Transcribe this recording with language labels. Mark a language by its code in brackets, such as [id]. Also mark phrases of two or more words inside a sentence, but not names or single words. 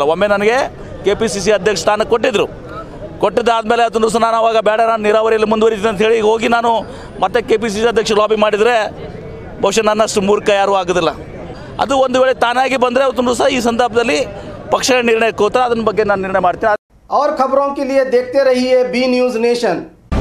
[kn] ಒಮ್ಮೆ ನನಗೆ ಕೆಪಿಸಿಸಿ ಅಧ್ಯಕ್ಷ ಸ್ಥಾನ ಕೊಟ್ಟಿದ್ದಾದಮೇಲೆ ಅದನ್ನು ಸಹ ನಾನು ಅವಾಗ ಬೇಡ, ನಾನು ನೀರಾವರಿಯಲ್ಲಿ ಮುಂದುವರಿತೀನಿ ಅಂತ ಹೇಳಿ ಹೋಗಿ ನಾನು ಮತ್ತೆ ಕೆಪಿಸಿಸಿ ಅಧ್ಯಕ್ಷ ಲಾಬಿ ಮಾಡಿದರೆ ಬಹುಶಃ ನನ್ನಷ್ಟು ಮೂರ್ಖ ಯಾರೂ ಆಗೋದಿಲ್ಲ। ಅದು ಒಂದು ವೇಳೆ ತಾನಾಗಿ ಬಂದರೆ ಅವತ್ತು ಸಹ ಈ ಸಂದರ್ಭದಲ್ಲಿ ಪಕ್ಷ ನಿರ್ಣಯಕ್ಕೆ ಹೋಗ್ತಾರೆ, ಅದನ್ನ ಬಗ್ಗೆ ನಾನು ನಿರ್ಣಯ ಮಾಡ್ತೀನಿ। [hi] और खबरों के लिए देखते रहिए बी न्यूज़ नेशन।